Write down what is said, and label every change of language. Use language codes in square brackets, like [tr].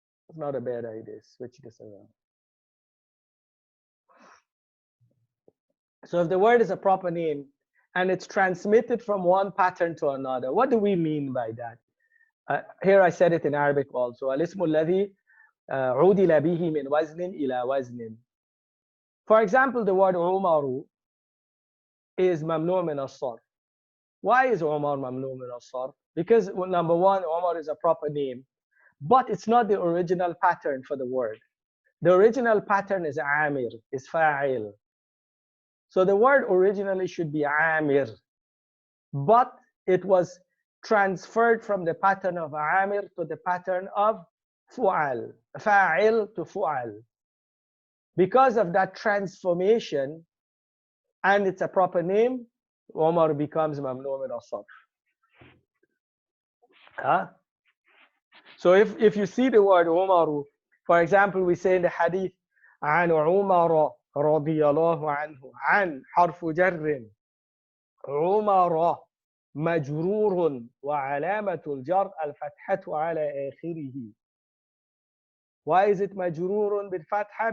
[en] It's not a bad idea. Switch this around. So if the word is a proper name and it's transmitted from one pattern to another, what do we mean by that? Here I said it in Arabic also. [ar] الاسم الذي عُدِلَ به من وزن إلى وزن. [en] For example, the word عمر is mamnu' min al-sarf. Why is Umar mamnu' min al-sarf? Because number one, Umar is a proper name, but it's not the original pattern for the word. The original pattern is Amir, is fa'il. So the word originally should be Amir, but it was transferred from the pattern of Amir to the pattern of Fu'al, fa'il to Fu'al. Because of that transformation, and it's a proper name, Umar becomes mamnu' min al-sarf. So if you see the word Umaru, for example, we say in the hadith, [ar] عن عمر رضي الله عنه عن حرف جر عمر مجرور وعلامة الجر الفتحة على آخره. [en] Why is it مجرور بالفتحة?